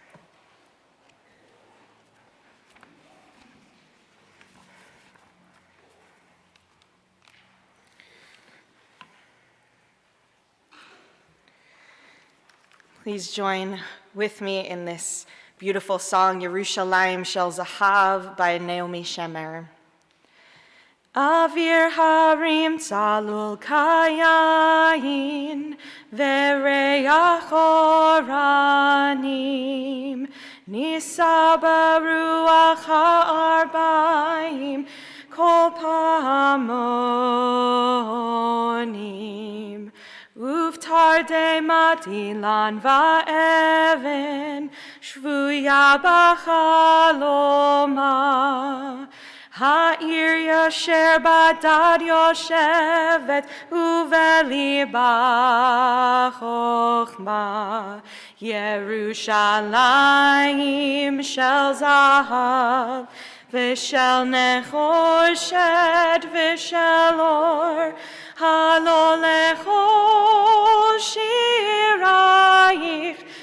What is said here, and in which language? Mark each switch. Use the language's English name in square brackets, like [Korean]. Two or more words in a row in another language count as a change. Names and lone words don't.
[English] Please join with me in this beautiful song, Yerushalayim Shel Zahav by Naomi Shemer. [Hebrew] אויר הרים צלול כיין וריח אורנים נישא ברוח הערביים קול פעמונים ובתרדמת אילן ואבן שבויה בחלומה העיר אשר בדד יושבת ובליבה חומה ירושלים של זהב ושל נחושת ושל אור הלא לכל שירייך